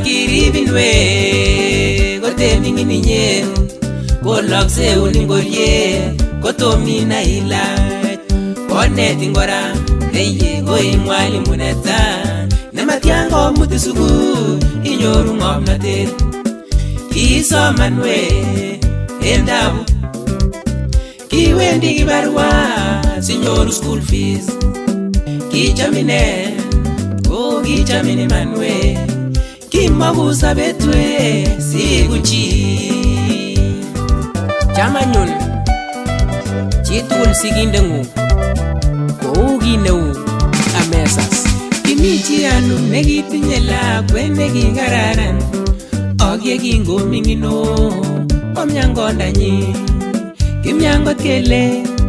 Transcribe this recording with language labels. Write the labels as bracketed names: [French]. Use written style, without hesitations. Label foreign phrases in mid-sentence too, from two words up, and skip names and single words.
[Kalenjin] kiribinwe kotemingin inye kolokseun ingoriet kotomina ilach konetin kora eye koi mwalimu netai nematyan komuti sukul inyoru ng'omnotet kisomanwe en tabu kiwendi kibarua sinyoru [English] school fees [Kalenjin] kichamine kichamin imanwe kimakusabetwe sikuchi chamanyun chitugul sikindeng'ung kou kit neu amesas kimi chi anu nekitinye lakwet nekikararan ak yekingoming'ino komyan kondanyi kimyan kot kele